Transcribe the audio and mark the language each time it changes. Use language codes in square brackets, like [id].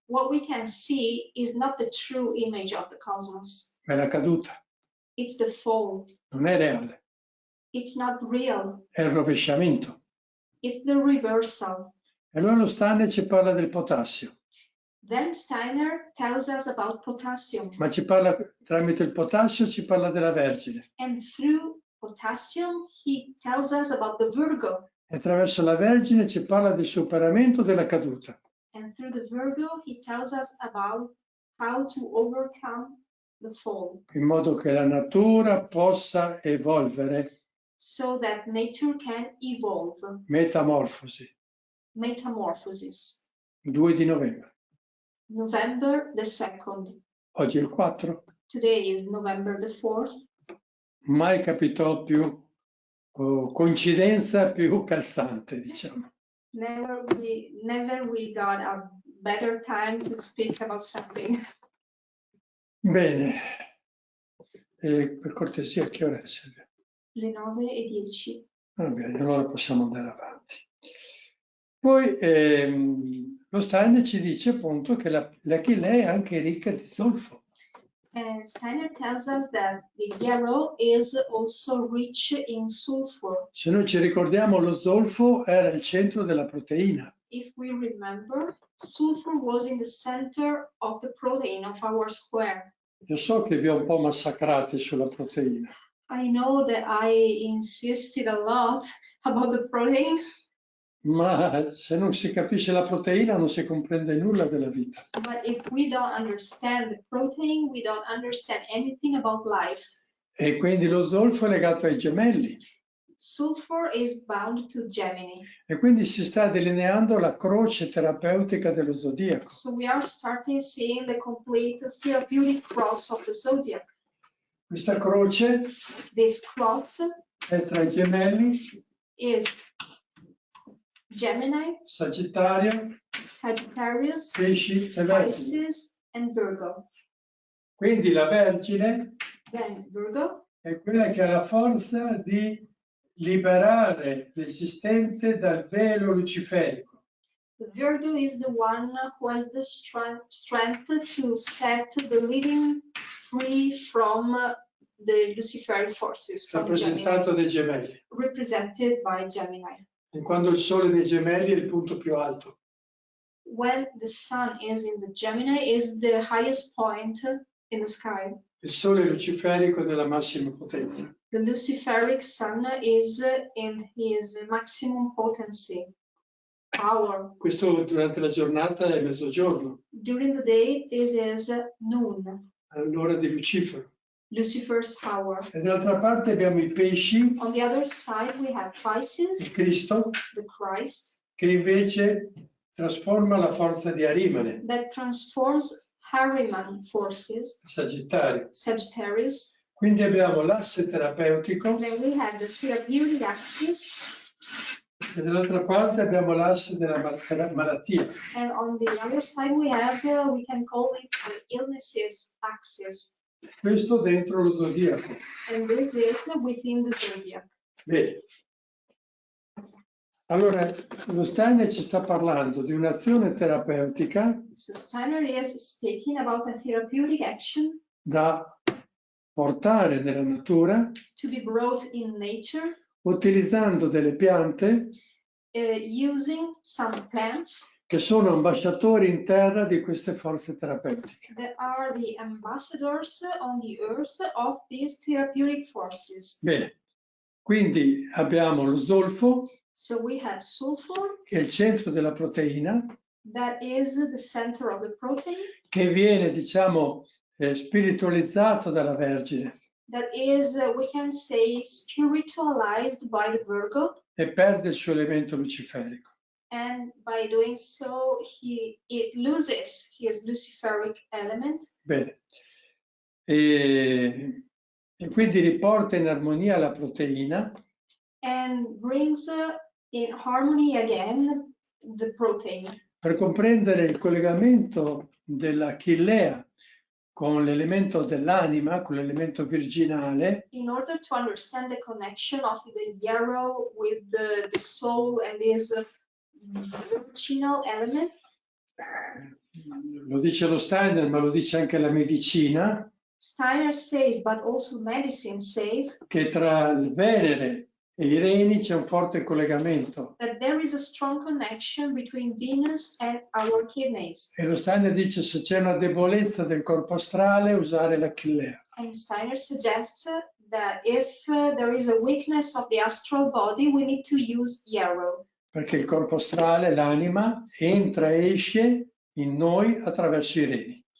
[en] What we can see is not the true image of the cosmos. [it] ma è la caduta, [en] It's the fall. [it] non è reale, [en] It's not real. [it] è il rovesciamento. [en] It's the reversal. [it] E allora lo Steiner ci parla del potassio, [en] Then Steiner tells us about potassium. [it] ma ci parla tramite il potassio, ci parla della Vergine. [en] And through potassium, he tells us about the Virgo. [it] E attraverso la Vergine ci parla del superamento della caduta. [en] And through the Virgo, he tells us about how to overcome the fall, [it] In modo che la natura possa evolvere, [en] so that nature can evolve. [it] metamorfosi, [en] Metamorphosis. [it] 2 di novembre. [en] November the 2nd. [it] Oggi è il 4, [en] Today is November the 4th. [it] mai capitò più coincidenza più calzante, diciamo. [en] Never we got a better time to speak about something. [it] Bene, per cortesia, che ora è, Silvia? Le 9:10. Va bene, allora possiamo andare avanti. Poi lo Steiner ci dice appunto che che lei è anche ricca di zolfo. [en] And Steiner tells us that the yarrow is also rich in sulfur. [it] Se noi ci ricordiamo, lo zolfo era il centro della proteina. [en] If we remember, sulfur was in the center of the protein of our square. [it] Io so che vi ho un po' massacrati sulla proteina. [en] I know that I insisted a lot about the protein, [it] Ma se non si capisce la proteina non si comprende nulla della vita. [en] but if we don't understand the protein, we don't understand anything about life. [it] E quindi lo zolfo è legato ai gemelli. [en] Sulfur is bound to Gemini. [it] E quindi si sta delineando la croce terapeutica dello zodiaco. [en] So we are starting seeing the complete therapeutic cross of the zodiac. [it] Questa croce [en] This cross [it] è tra i gemelli, [en] is Gemini, [it] Sagittario, [en] Sagittarius, [it] Pesci e Vergine. [en] Pisces, and Virgo. [it] Quindi la Vergine [en] Then Virgo [it] è quella che ha la forza di liberare l'esistente dal velo luciferico. [en] The Virgo is the one who has the strength to set the living free from the Luciferic forces, from [it] Rappresentato dai gemelli. [en] represented by Gemini. [it] E quando il Sole nei gemelli è il punto più alto. [en] when the sun is in the Gemini, is the highest point in the sky. [it] Il sole luciferico della massima potenza. [en] The Luciferic sun is in his maximum potency, power. [it] Questo durante la giornata è mezzogiorno, [en] During the day, this is noon, [it] all'ora di Lucifero. [en] Lucifer's hour. [it] E dall'altra parte abbiamo i pesci, [en] On the other side, we have [it] il [en] Pisces, [it] Cristo, [en] the Christ, [it] che invece trasforma la forza di Arimane, [en] that transforms Harriman forces, [it] Sagittario. [en] Sagittarius. [it] Quindi abbiamo l'asse terapeutico [en] Then we have the therapeutic axis, [it] e dall'altra parte abbiamo l'asse della malattia. [en] and on the other side, we have, we can call it the illnesses axis. [it] Questo dentro lo zodiaco. [en] And this is within the zodiac. [it] Bene. Allora, lo Steiner ci sta parlando di un'azione terapeutica [en] So Steiner is speaking about a therapeutic action [it] da portare nella natura [en] to be brought in nature [it] utilizzando delle piante [en] using some plants [it] che sono ambasciatori in terra di queste forze terapeutiche. [en] that are the ambassadors on the earth of these therapeutic forces. [it] Bene, quindi abbiamo lo zolfo, [en] So we have sulfur, [it] che è il centro della proteina, [en] that is the center of the protein, [it] che viene, diciamo, spiritualizzato dalla Vergine [en] that is, we can say, spiritualized by the Virgo, [it] e perde il suo elemento luciferico. [en] and by doing so, it loses his Luciferic element, [it] Bene. E quindi riporta in armonia la proteina [en] and brings in harmony again the protein. [it] per comprendere il collegamento della chilea con l'elemento dell'anima, con l'elemento virginale. [en] In order to understand the connection of the yarrow with the soul and this virginal element, [it] Lo dice lo Steiner, ma lo dice anche la medicina, [en] Steiner says, but also medicine says, [it] che tra il Venere e i reni c'è un forte collegamento. [en] that there is a strong connection between Venus and our kidneys. [it] E lo Steiner dice se c'è una debolezza del corpo astrale usare la chilea. [en] And Steiner suggests that if there is a weakness of the astral body, we need to use yarrow. [it] Perché il corpo astrale, l'anima, entra e esce in noi attraverso i reni.